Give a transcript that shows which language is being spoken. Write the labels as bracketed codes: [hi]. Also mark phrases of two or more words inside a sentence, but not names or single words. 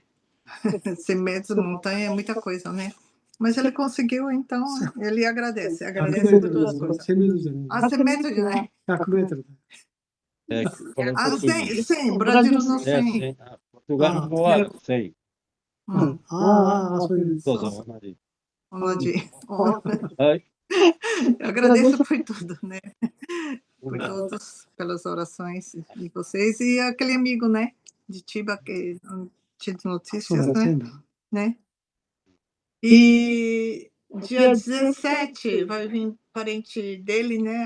[pt] 100 metros de montanha é muita coisa, né? Mas ele conseguiu, então ele agradece por duas coisas. 100 metros, né? 100 metros. 100, Brasil no 100. Portugal voaram 100. [ja] そういう。どうぞ、同じ。 [pt] Eu agradeço por tudo, né? Por todos, pelas orações de vocês e aquele amigo, né? De Tiba que não tinha notícias, né? E dia 17 vai vir parente dele, né?